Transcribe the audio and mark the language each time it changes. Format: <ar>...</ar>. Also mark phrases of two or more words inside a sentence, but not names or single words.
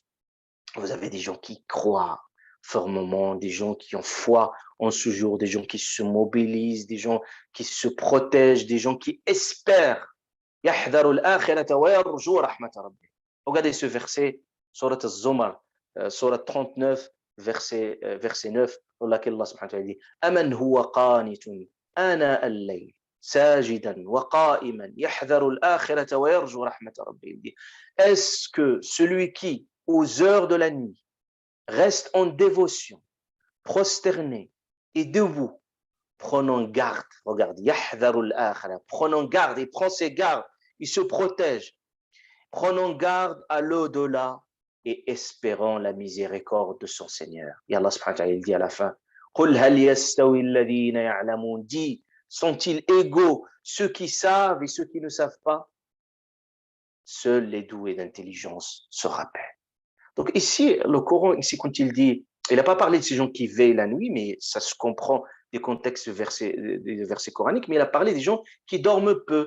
<fr>Vous avez des gens qui croient fermement, des gens qui ont foi en ce jour, des gens qui se mobilisent, des gens qui se protègent, des gens qui espèrent. Regardez ce verset, Surat al-Zumar, Surat 39, verset 9, dans lequel</fr> <ar>الله سبحانه وتعالى</ar> <fr>dit</fr> <ar>أمن هو قانت آناء الليل ساجدا وقائما يحذر الآخرة ويرجو رحمة ربه.</ar> <fr>Est-ce que celui qui, aux heures de la nuit, reste en dévotion, prosterné et debout, prenant garde, regarde,</fr> <ar>يحذر الآخرة,</ar> <fr>prenant garde, il prend ses gardes, il se protège, prenant garde à l'au-delà et espérant la miséricorde de son Seigneur. Et</fr> <ar>الله سبحانه وتعالى</ar> <fr>il dit à la fin,</fr> <ar>قُلْ هَلْ يَسْتَوِي الَّذِينَ يَعْلَمُونَ</ar> <fr>Dis, sont-ils égaux ceux qui savent et ceux qui ne savent pas? Seuls les doués d'intelligence se rappellent. Donc ici, le Coran, ici quand il dit, il n'a pas parlé de ces gens qui veillent la nuit, mais ça se comprend des contextes des versets coraniques, mais il a parlé des gens qui dorment peu.</fr>